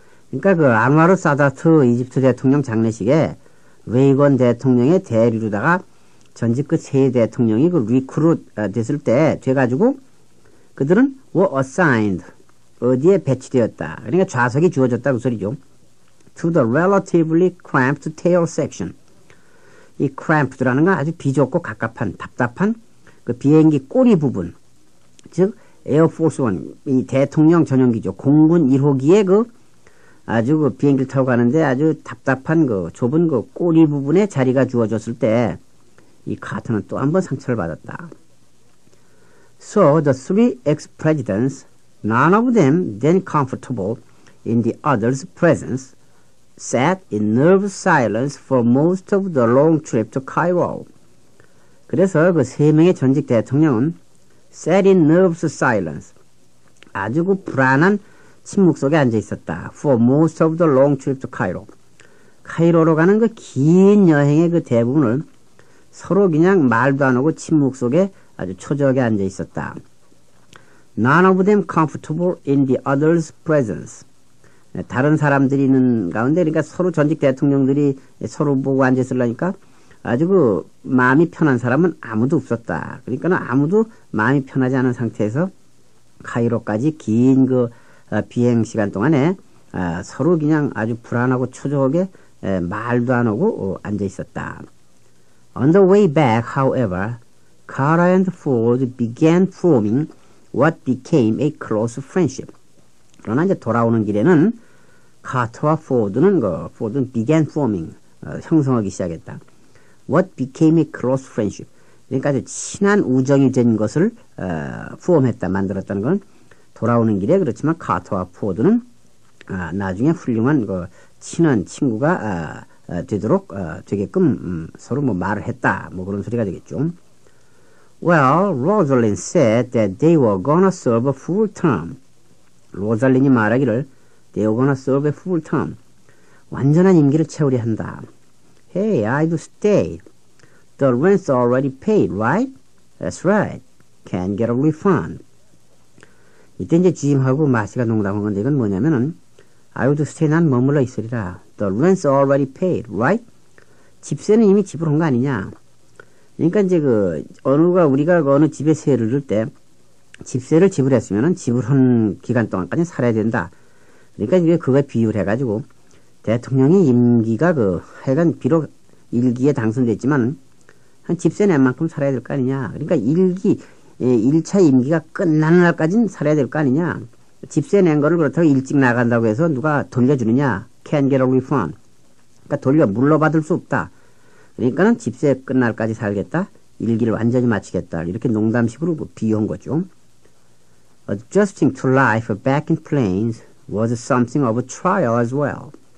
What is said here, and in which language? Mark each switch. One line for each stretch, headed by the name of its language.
Korean: 그러니까 그 안와르 사다트 이집트 대통령 장례식에 레이건 대통령의 대리로다가 전직 그 세 대통령이 그 리크루트 됐을 때 돼가지고 그들은
English: were assigned
Korean: 어디에 배치되었다. 그러니까 좌석이 주어졌다 그 소리죠.
English: To the relatively cramped tail section.
Korean: 이 cramped라는 건 아주 비좁고 갑갑한 답답한 그 비행기 꼬리 부분. 즉 에어포스 원 이 대통령 전용기죠. 공군 1호기에 그 아주 그 비행기를 타고 가는데 아주 답답한 그 좁은 그 꼬리 부분에 자리가 주어졌을 때 이 카터는 또 한 번 상처를 받았다.
English: So the three ex-presidents, none of them then comfortable in the other's presence, sat in nervous silence for most of the long trip to Cairo.
Korean: 그래서 그 세 명의 전직 대통령은
English: sat in nervous silence,
Korean: 아주 그 불안한 침묵 속에 앉아 있었다.
English: For most of the long trip to Cairo.
Korean: 카이로로 가는 그 긴 여행의 그 대부분을 서로 그냥 말도 안 하고 침묵 속에 아주 초조하게 앉아 있었다.
English: None of them comfortable in the other's presence.
Korean: 다른 사람들이 있는 가운데 그러니까 서로 전직 대통령들이 서로 보고 앉아 있으려니까 아주 그 마음이 편한 사람은 아무도 없었다. 그러니까 아무도 마음이 편하지 않은 상태에서 카이로까지 긴 그 비행 시간 동안에 서로 그냥 아주 불안하고 초조하게 말도 안 하고 앉아 있었다.
English: On the way back, however, Carter and Ford began forming what became a close friendship.
Korean: 그러나 이제 돌아오는 길에는 카터와 포드는
English: began forming,
Korean: 형성하기 시작했다.
English: What became a close friendship.
Korean: 그러니까 아주 친한 우정이 된 것을 포함했다, 만들었다는 건 돌아오는 길에 그렇지만 카터와 포드는 나중에 훌륭한 그 친한 친구가 되도록 되게끔 서로 뭐 말을 했다, 뭐 그런 소리가 되겠죠.
English: Well, Rosalind said that they were gonna serve a full term.
Korean: 로잘린이 말하기를
English: they were gonna serve a full term.
Korean: 완전한 임기를 채우려 한다.
English: Hey, I'd stay. The rent's already paid, right? That's right. Can't get a refund.
Korean: 이때 이제 짐하고 마시가 농담한 건데 이건 뭐냐면은
English: I would stay,
Korean: 난 머물러 있으리라.
English: The rent's already paid, right?
Korean: 집세는 이미 지불한 거 아니냐? 그러니까 이제 우리가 어느 집에 세를 줄 때 집세를 지불했으면은 지불한 기간 동안까지 살아야 된다. 그러니까 이게 그거에 비유를 해가지고 대통령이 임기가 하여간 비록 1기에 당선됐지만 한 집세 낸 만큼 살아야 될 거 아니냐. 그러니까 1차 임기가 끝나는 날까지는 살아야 될 거 아니냐. 집세 낸 거를 그렇다고 일찍 나간다고 해서 누가 돌려주느냐.
English: Can't get a refund.
Korean: 그러니까 물러받을 수 없다. 그러니까는 집세 끝날까지 살겠다. 1기를 완전히 마치겠다. 이렇게 농담식으로 비유한 거죠.
English: Adjusting to life back in Plains was something of a trial as well.